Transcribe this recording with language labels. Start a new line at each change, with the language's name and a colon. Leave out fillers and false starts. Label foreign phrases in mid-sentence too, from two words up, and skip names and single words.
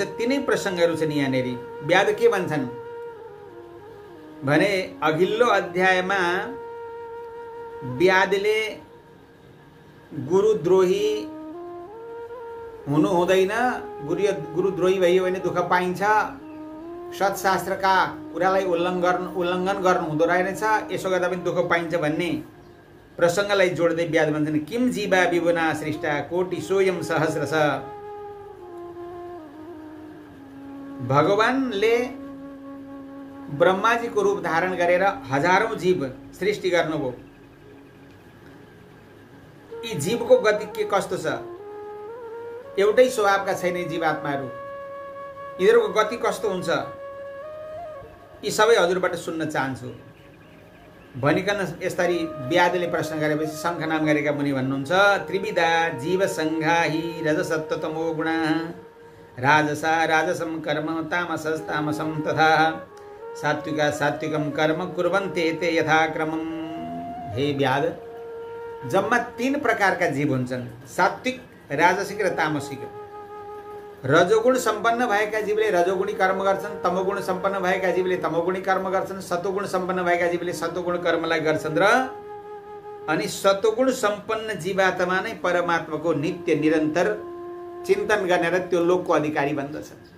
Nepali: तिनै प्रसङ्गहरू छन् यहाँनिर। व्याध के भन्छन् भने अघिल्लो अध्यायमा व्याधले गुरुद्रोही हुनु हुँदैन, गुरुद्रोही भयो भने दुःख पाइन्छ, सत्शास्त्रका कुरालाई उल्लङ्घन गर्नु हुँदो रहेछ, यसो गर्दा पनि दुःख पाइन्छ भन्ने प्रसङ्गलाई जोड्दै व्याध भन्छन्
Sanskrit: किम जीवा विभुना सृष्टा कोटि सोयम सहस्रश।
Nepali: भगवानले ब्रह्माजीको रूप धारण गरेर हजारौं जीव सृष्टि गर्नुभयो। यी जीवको गति के कस्तो छ? एउटै स्वभावका छैन जीवात्माहरू। यिनीहरूको गति कस्तो हुन्छ? यी सबै हजुरबाट सुन्न चाहन्छु भनिकन यसरी व्याधले प्रश्न गरेपछि शङ्ख नाम गरेका मुनि भन्नुहुन्छ
Sanskrit: त्रिविधा जीव सङ्घाहि रजसत्तमो गुणा राजसा राजसं कर्म तामसस्तामसं तथा सात्विका सात्विकं कर्म कुर्वन्ते ते यथाक्रमं।
Nepali: हे व्याध, जम्मा 3 प्रकारका जीव हुन्छन्, सात्विक, राजसिक र तामसिक। रजोगुण सम्पन्न भएका जीवले रजोगुणी कर्म गर्छन्, तमोगुण सम्पन्न भएका जीवले तमोगुणी कर्म गर्छन्, सतोगुण सम्पन्न भएका जीवले सतोगुण कर्मलाई गर्छन् र अनि सतोगुण सम्पन्न जीवात्मा नै परमात्माको नित्य निरन्तर चिन्तन गर्ने र त्यो लोकको अधिकारी बन्दछ।